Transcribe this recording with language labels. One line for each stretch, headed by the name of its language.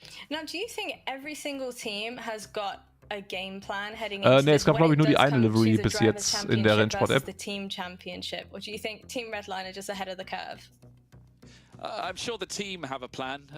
English: Now, do you think every single team has got a game plan heading
German: ne, es gab glaube ich nur die eine Livery bis jetzt in der Rennsport-App.
English: Or do you think Team Redline are just ahead of the curve? I'm sure the team have a plan.